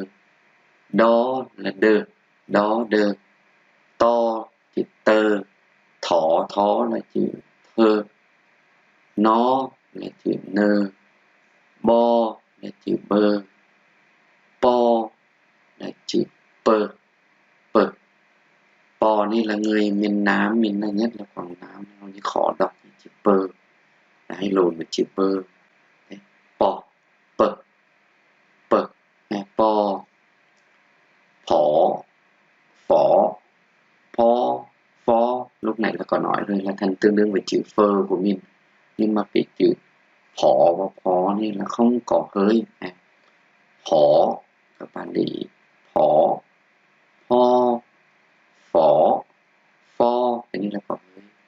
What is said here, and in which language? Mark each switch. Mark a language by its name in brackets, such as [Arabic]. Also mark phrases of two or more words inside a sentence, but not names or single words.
[Vietnamese] Đó là đơ, đó đơ. To chữ tơ. Thỏ thó là chữ thơ. Nó là chữ nơ. Bo là chữ bơ. Po là chữ pơ. Pơ. Po นี่là người miền Nam, mình là nhất là Quảng Nam, nó khó đọc chữ pơ. Hay lồn với chữ pơ. Po, pơ, pơ, po, phỏ, phó, pho, phó. Lúc này là có nói rồi là thành tương đương với chữ phơ của mình. Nhưng mà cái chữ phỏ và phó này là không có hơi. Phỏ, các bạn để ý. Phỏ, pho, phỏ, pho, cái này là có hơi.